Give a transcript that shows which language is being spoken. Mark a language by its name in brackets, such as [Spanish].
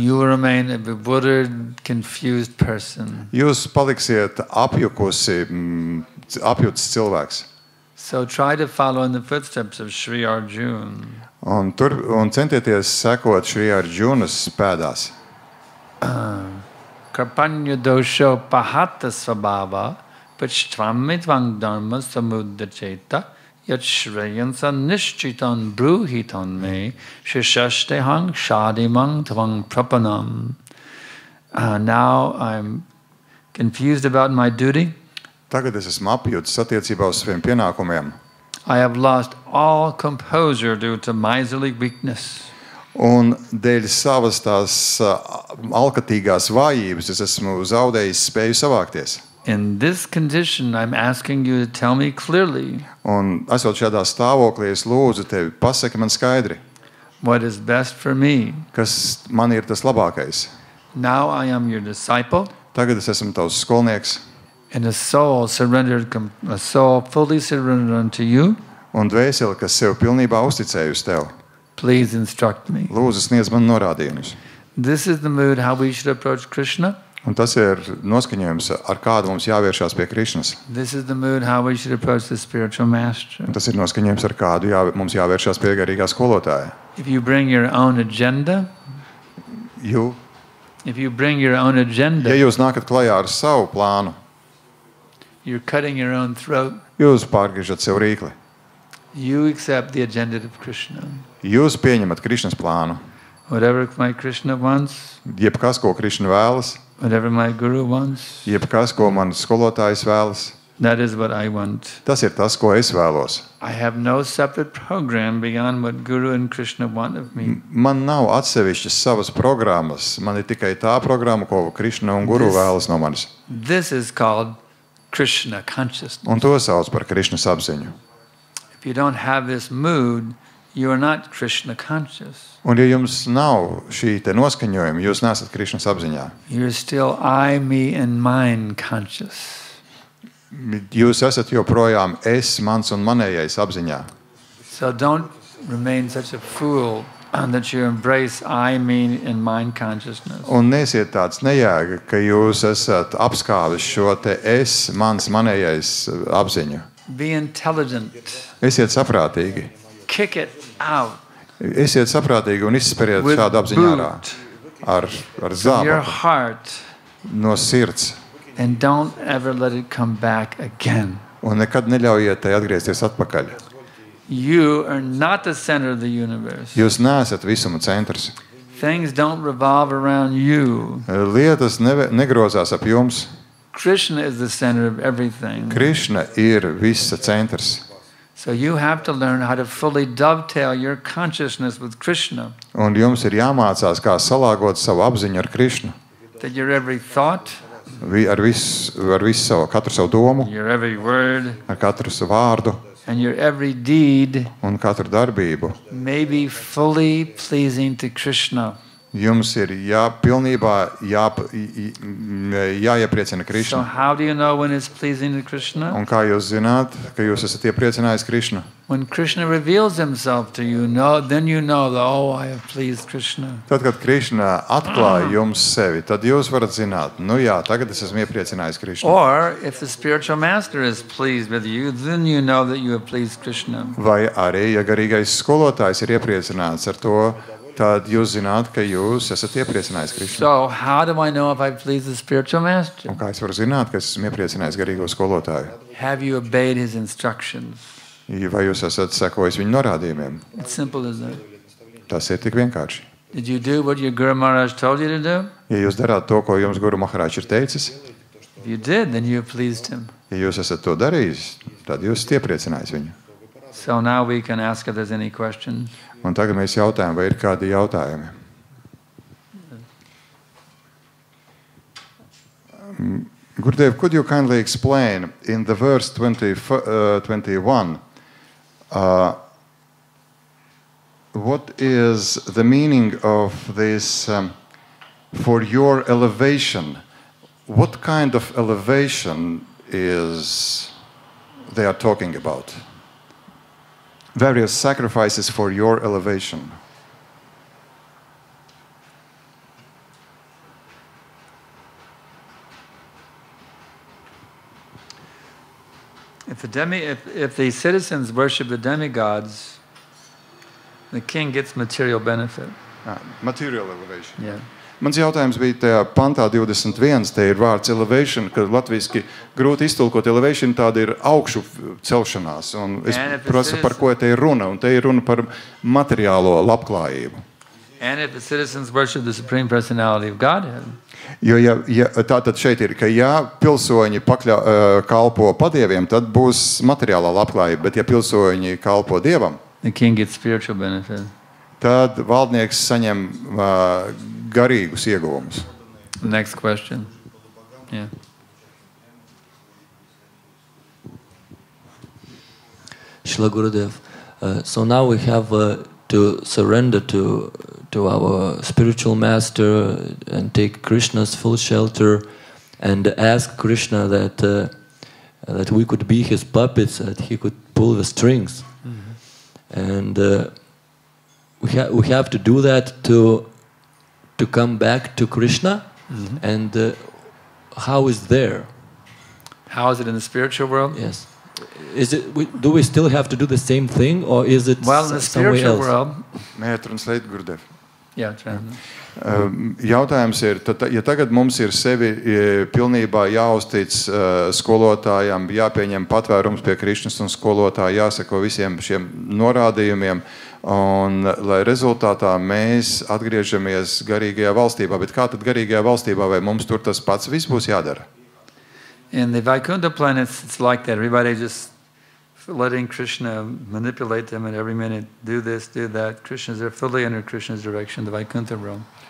[English] you will remain a bewildered, confused person. [Latvian] Jūs paliksiet apjutis cilvēks. [English] So try to follow in the footsteps of Sri Arjuna. [Latvian] Un centieties sekot Šri Arjunas pēdās. [Sanskrit] Karpanya dosho pahata svabhava pachtvamitvang dharma samudacheta yat shreyansa nishchitan bruhitan me shishashtehang shadimang tvang prapanam. [English] Now I'm confused about my duty. [Latvian] Tagad es esmu apjutis attiecībā uz saviem pienākumiem. [English] I have lost all composure due to miserly weakness. [Latvian] Un dēļ savas tās alkatīgās vājības es esmu zaudējis spēju savākties. [English] In this condition, I'm asking you to tell me clearly [Latvian] Un esot šādā stāvoklī, es lūdzu tevi, pasaki man skaidri, [English] what is best for me. [Latvian] kas man ir tas labākais. [English] Now I am your disciple, [Latvian] Tagad es esmu tavs skolnieks, [English] And a soul fully surrendered unto you. [Latvian] Un dvēseli, kas sev pilnībā uzticējusi tev. [English] Please instruct me. [Latvian] Lūdzu, sniedz man norādījumus. [English] This is the mood how we should approach Krishna. [Latvian] Un tas ir noskaņojums, ar kādu mums jāvēršās pie Krišnas. [English] This is the mood how we should approach the spiritual master. [Latvian] Un tas ir noskaņojums, ar kādu mums jāvēršās pie garīgā skolotāja. [English] If you bring your own agenda, [Latvian] ja jūs nākat klajā ar savu plānu, [English] you're cutting your own throat. [Latvian] Jūs pārgriežat sev rīkli. [English] You accept the agenda of Krishna. [Latvian] Jūs pieņemat Krišnas plānu. [English] Whatever my Krishna wants. [Latvian] Jebkas, ko Krišna vēlas. [English] Whatever my guru wants. [Latvian] Jebkas, ko man skolotājs vēlas. [English] That is what I want. [Latvian] Tas ir tas, ko es vēlos. [English] I have no separate program beyond what Guru and Krishna want of me. [Latvian] Man nav atsevišķas savas programmas. Man ir tikai tā programma, ko Krišna un Guru vēlas no manis. [English] This is called Krishna consciousness. [Latvian] Un to sauc par Krišnas apziņu. [English] If you don't have this mood, you are not Krishna conscious. [Latvian] Un ja jums nav šī te noskaņojuma, jūs nesat Krišnas apziņā. [English] You're still I, me and mine conscious. [Latvian] Jūs esat joprojām es, mans un manējais apziņā. [English] So don't remain such a fool that you embrace I, me and mine consciousness. [Latvian] Un nesiet tāds nejēga, ka jūs esat apskāvis šo te es, mans, manējais apziņu. [English] Be intelligent. [Latvian] Esiet saprātīgi. [English] Kick it out. [Latvian] Esiet saprātīgi un izsperiet šādu apziņu ārā. Ar zābaku. No sirds. [English] And don't ever let it come back again. [Latvian] Un nekad neļaujiet tai atgriezties atpakaļ. [English] You are not the center of the universe. [Latvian] Jūs neesat visuma centrs. [English] Things don't revolve around you. [Latvian] Lietas negrozās ap jums. [English] Krishna is the center of everything. [Latvian] Krišna ir visa centrs. [English] So you have to learn how to fully dovetail your consciousness with Krishna. [Latvian] Un jums ir jāmācās, kā salāgot savu apziņu ar Krišnu. [English] That your every thought, [Latvian] ar visu katru savu domu, [English] your every word, [Latvian] ar katru savu vārdu, [English] and your every deed, [Latvian] un katru darbību, [English] may be fully pleasing to Krishna. [Latvian] Jums ir pilnībā jāiepriecina Krišna. [English] So how do you know when it's pleasing to Krishna? [Latvian] Un kā jūs zināt, ka jūs esat iepriecinājis Krišnu? [English] When Krishna reveals himself to you, then you know that, oh, I have pleased Krishna. [Latvian] Tad, kad Krišna atklāja jums sevi, tad jūs varat zināt, nu jā, tagad es esmu iepriecinājis Krišnu. [English] Or if the spiritual master is pleased with you, then you know that you have pleased Krishna. [Latvian] Vai arī, ja garīgais skolotājs ir iepriecināts ar to, tad jūs zināt, ka jūs esat iepriecinājis Krišnu. [English] So how do I know if I please the spiritual master? [Latvian] Un kā es varu zināt, ka esmu iepriecinājis garīgo skolotāju? [English] Have you obeyed his instructions? [Latvian] Vai jūs esat sekojis viņa norādījumiem? [English] It's simple as that. [Latvian] Tas ir tik vienkārši. [English] Did you do what your Guru Maharaj told you to do? [Latvian] Ja jūs darāt to, ko jums Guru Maharaj ir teicis, [English] if you did, then you pleased him. [Latvian] Ja jūs esat to darījis, tad jūs esat iepriecinājis viņu. [English] So now we can ask if there's any questions. [Latvian] Un tagad mēs jautājam, vai ir kādi jautājumi. [English] Gurudev, could you kindly explain in the verse 21 what is the meaning of this for your elevation? What kind of elevation is they are talking about? Various sacrifices for your elevation. If the citizens worship the demigods, the king gets material benefit. Material elevation. Yeah. [Latvian] Mans jautājums bija tajā pantā 21, te ir vārds elevation, kad latviski grūti iztulkot elevation, tāda ir augšu celšanās. Un es prasu, par ko te ir runa, un te ir runa par materiālo labklājību. [English] And if the citizens worship the Supreme Personality of Godhead, [Latvian] jo tātad šeit ir, ka ja pilsoņi kalpo padieviem, tad būs materiālā labklājība, bet ja pilsoņi kalpo Dievam, [English] the king gets spiritual benefit. [Latvian] Tad valdnieks saņem garīgus ieguvumus. [English] Next question. Yeah. Shila Gurudev, so now we have to surrender to our spiritual master and take Krishna's full shelter. and asked Krishna that we could be his puppets, that he could pull the strings. And we have to do that to come back to Krishna. And how is there? How is it in the spiritual world? Yes. Do we still have to do the same thing, or is it well, in the somewhere spiritual else? world? May I translate, Gurudev? Yeah, translate. [Latvian] Jautājums ir, ja tagad mums ir sevi pilnībā jāuztic skolotājam, jāpieņem patvērums pie Krišnas un skolotāja, jāseko visiem šiem norādījumiem, un lai rezultātā mēs atgriežamies garīgajā valstībā. Bet kā tad garīgajā valstībā, vai mums tur tas pats viss būs jādara? [English] In the Vaikuntha planets, it's like that. Everybody just letting Krishna manipulate them at every minute. Do this, do that. Krishna's there fully under Krishna's direction, the Vaikuntha realm.